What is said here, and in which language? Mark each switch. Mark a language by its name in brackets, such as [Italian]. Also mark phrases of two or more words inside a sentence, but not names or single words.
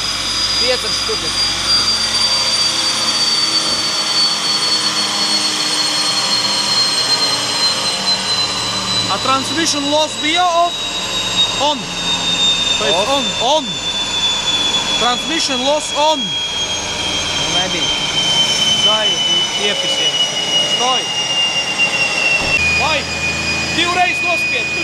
[Latvian] 5 štukas. A [English] transmission loss [Latvian] bija off? [English] On. On. Transmission loss on. [Latvian] Nebija. Zai, iepisies. Stoj. Vai, divreiz nospied.